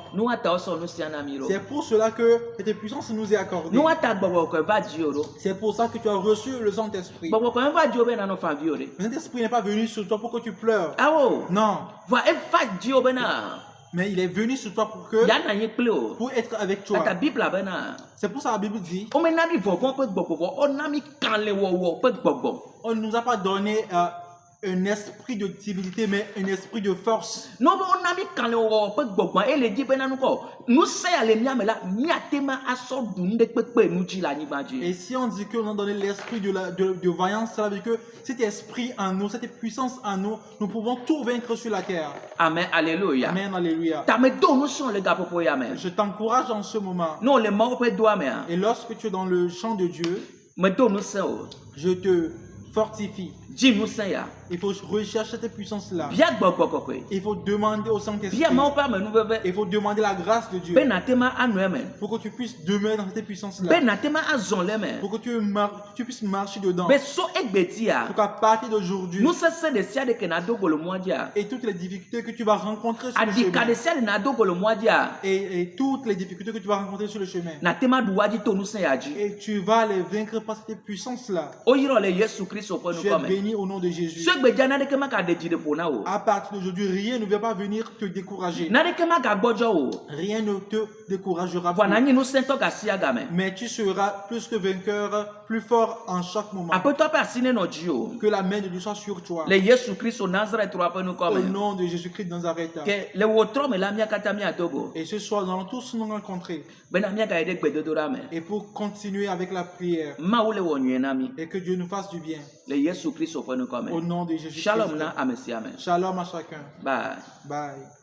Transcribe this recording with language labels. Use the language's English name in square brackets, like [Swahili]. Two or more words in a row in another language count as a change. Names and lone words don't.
[French] C'est pour cela que cette puissance nous est accordée. C'est pour ça que tu as reçu le Saint-Esprit. Le Saint-Esprit n'est pas venu sur toi pour que tu pleures. Non. Mais il est venu sur toi pour que, [Ewe] ya na ye kple o [French] pour être avec toi. [Ewe] ata Bible bena [French] C'est pour ça la Bible dit, [Ewe] o me na mi vɔvɔ ƒe gbɔgbɔ o na mi kalẽ wɔwɔ ƒe gbɔgbɔ. [French] on ne nous a pas donné un esprit de timidité, mais un esprit de force. [Ewe] No be o na mi kalẽ wɔwɔ ƒe gbɔgbɔ ele dzi bena nukɔ nusẽ ya le mia me la miate ma asɔ du nu ɖe kpekpe nu dzi le anyigba dzi. [French] Et si on dit qu'on a donné l'esprit de vaillance, cela veut dire que cet esprit en nous, cette puissance en nous, nous pouvons tout vaincre sur la terre. Amen, alléluia. Amen, alléluia. [Ewe] Tame do nu sɔn le gaƒoƒo ya me. [French] Je t'encourage en ce moment. [Ewe] No le Mawu ƒe doa mea [French] Et lorsque tu es dans le champ de Dieu, [Ewe] me do nu sẽ o. [French] je te fortifie. [Ewe] Dzi nu sẽ ya. [French] Il faut rechercher cette puissance-là. [Ewe] Bia gbɔgbɔ kɔkɔe. [French] Il faut demander au Saint-Esprit. [Ewe] Bia Mawu ƒe amenuveve. [French] Il faut demander la grâce de Dieu [Ewe] Be nate ma anɔ eme. [French] pour que tu puisses demeurer dans cette puissance-là. [Ewe] Be nate ma azɔ le me. [French] Pour que tu puisses marcher dedans. [Ewe] Be so egbetia. [French] Pour qu'à partir d'aujourd'hui, [Ewe] Nusese de sia de ke na do go le mɔa dzia. [French] et toutes les difficultés que tu vas rencontrer sur le [Ewe] Adika [French] chemin, [Ewe] de sia de na do go le mɔa dzia. [French] et toutes les difficultés que tu vas rencontrer sur le chemin, [Ewe] Nate ma du wa dzi to nusẽ ya dzi. [French] et tu vas les vaincre par cette puissance-là. [Ewe] O yirɔ le Yesu Kristo ƒe [French] Tu es [Ewe] nukɔ me. [French] béni au nom de Jésus. [Ewe] So gbedza naneke ma ka de dzi ɖe ƒo na o. [French] À partir d'aujourd'hui, rien ne va pas venir te décourager. [Ewe] Naneke ma ga gbɔdzɔ o. [French] Rien ne te découragera [Ewe] Vɔ na [French] plus. [Ewe] nyi nusẽtɔ gasia game. [French] Mais tu seras plus que vainqueur, plus fort en chaque moment. [Ewe] Aƒetɔ ƒe asi ne nɔ dzi o. [French] Que la main de Dieu soit sur toi. [Ewe] Le Yesu Kristo Nazareth ƒe nukɔ [French] Au [Ewe] me. [French] nom de Jésus-Christ de Nazareth. [Ewe] Ke le wòtrɔ me la mía katã míado go. [French] Et ce soir, nous allons tous nous rencontrer. [Ewe] Bena míagayi ɖe gbedodoɖa me. [French] Et pour continuer avec la prière. [Ewe] Mawu le wɔ nyuie na mí. [French] Et que Dieu nous fasse du bien. [Ewe] Le Yesu Kristo ƒe nukɔ [French] Au [Ewe] me. [French] nom de Jésus-Christ. [Ewe] Shalom na ame sia ame. [French] Shalom à chacun. Bye. Bye.